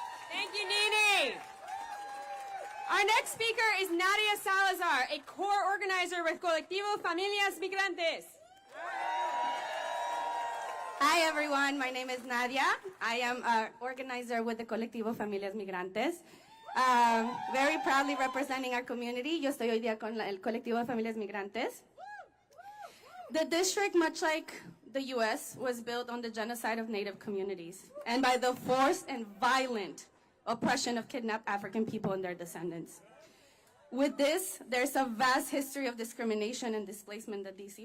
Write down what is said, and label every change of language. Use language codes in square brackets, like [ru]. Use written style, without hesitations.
[en] Thank you, Nene. Our next speaker is Nadia Salazar, a core organizer with Colectivo Familias Migrantes. Hi everyone, my name is Nadia. I am an organizer with the Colectivo Familias Migrantes. Very proudly representing our community. [es] Yo estoy hoy día con el Colectivo de Familias Migrantes. [en] The district, much like the U.S., was built on the genocide of Native communities and by the forced and violent oppression of kidnapped African people and their descendants. With this, there's a vast history of discrimination and displacement that D.C.